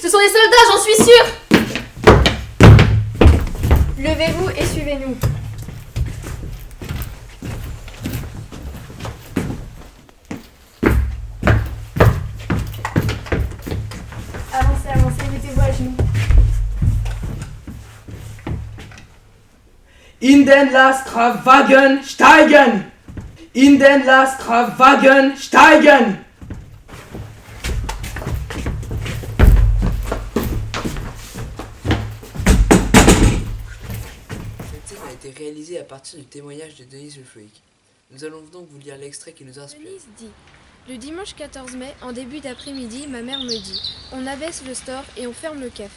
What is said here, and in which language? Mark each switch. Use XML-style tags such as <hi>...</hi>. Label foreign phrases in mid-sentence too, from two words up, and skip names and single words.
<fr>Ce sont des soldats, j'en suis sûre! Levez-vous et suivez-nous. Avancez, mettez-vous à genoux.</fr> <de>In den Lastwagen steigen! In den Lastwagen steigen!</de> <fr>Cette scène a été réalisée à partir du témoignage de Denise Le Floïc. Nous allons donc vous lire l'extrait qui nous inspire. Denise dit: le dimanche 14 mai, en début d'après-midi, ma mère me dit: on abaisse le store et on ferme le café.</fr>